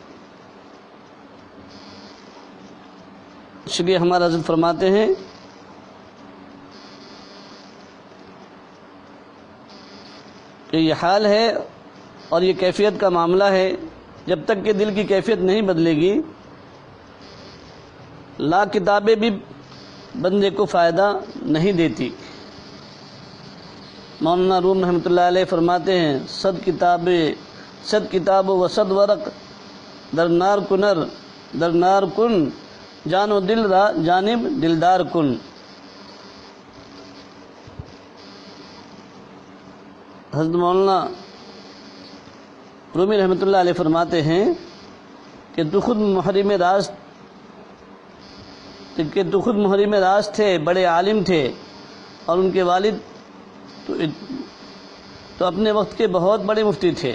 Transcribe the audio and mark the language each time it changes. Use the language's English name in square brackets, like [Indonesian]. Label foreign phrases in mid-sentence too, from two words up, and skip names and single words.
[Urdu] اس لیے ہمارا حضرت فرماتے ہیں کہ یہ حال ہے اور یہ کیفیت کا معاملہ ہے. جب تک کہ دل کی کیفیت نہیں بدلے گی، لاکھ کتابیں بھی بندے کو فائدہ نہیں دیتی. مولانا روم رحمۃ اللہ علیہ فرماتے ہیں [Persian] صد کتاب و صد ورق در نار کن جان و دل را جانب دلدار کن. [Urdu] حضرت مولانا رومی رحمۃ اللہ علیہ فرماتے ہیں کہ تو خود محرم راز تھے، بڑے عالم تھے، اور ان کے والد تو اپنے وقت کے بہت بڑے مفتی تھے.